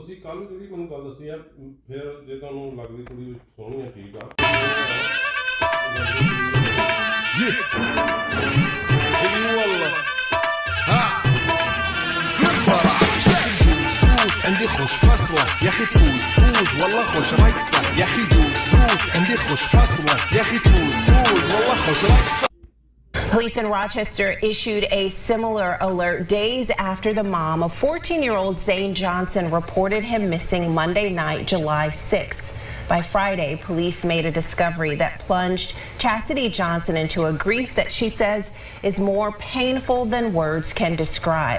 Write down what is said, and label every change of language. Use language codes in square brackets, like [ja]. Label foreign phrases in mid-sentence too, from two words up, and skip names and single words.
[pa] ਕੱਲ ਜਿਹੜੀ ਤੁਹਾਨੂੰ ਗੱਲ ਦੱਸੀ ਆ ਫਿਰ ਜੇ ਤੁਹਾਨੂੰ ਲੱਗਦੀ ਕੁੜੀ ਸੋਹਣੀ ਆ ਠੀਕ ਆ [ar] عندي خوش فصلة يا اخي تفوز والله خوش رقصة يا اخي دوس عندي خوش فصلة يا اخي تفوز والله خوش رقصة. [en] Police in Rochester issued a similar alert days after the mom of 14-year-old Zane Johnson reported him missing Monday night, July 6th. By Friday, police made a discovery that plunged Chastity Johnson into a grief that she says is more painful than words can describe.